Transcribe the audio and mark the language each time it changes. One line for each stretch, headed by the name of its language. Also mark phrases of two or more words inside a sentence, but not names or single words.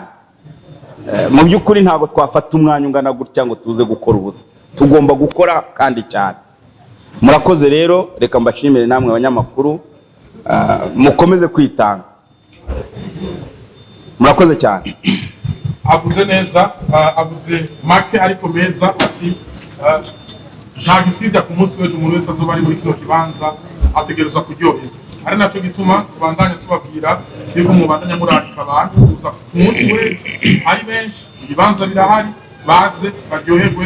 Kinyarwanda: Mu by'ukuri ntabwo twafata umwanya ungana gutya ngo tuze gukora ubusa, tugomba gukora kandi cyane. Murakoze rero, reka mbashimire namwe abanyamakuru, mukomeze kwitanga. Murakoze cyane.
Rundi: Avuze neza, avuze make ariko meza, ati nta gisibya ku munsi w'ejo umuntu wese azoba ari muri kino kibanza ategereza kuryoherwa. Ari nacyo gituma tubandanya tubabwira yuko mubandanya murarika abantu kuza ku munsi w'ejo ari benshi, ibibanza birahari, baze baryoherwe.